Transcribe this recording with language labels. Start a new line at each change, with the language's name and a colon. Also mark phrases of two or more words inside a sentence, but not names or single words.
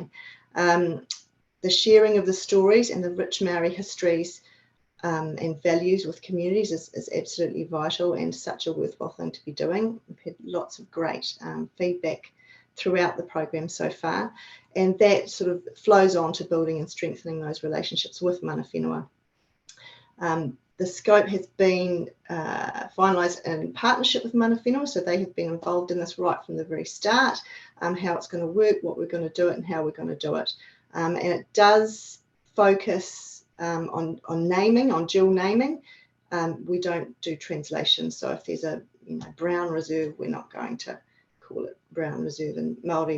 English: The sharing of the stories and the rich Māori histories and values with communities is absolutely vital and such a worthwhile thing to be doing. We've had lots of great feedback throughout the program so far, and that sort of flows on to building and strengthening those relationships with
Māori: mana whenua.
English: The scope has been finalised in partnership with
Māori: mana whenua,
English: so they have been involved in this right from the very start, how it's going to work, what we're going to do it, and how we're going to do it. And it does focus on naming, on dual naming. We don't do translation, so if there's a Brown Reserve, we're not going to call it Brown Reserve in Māori.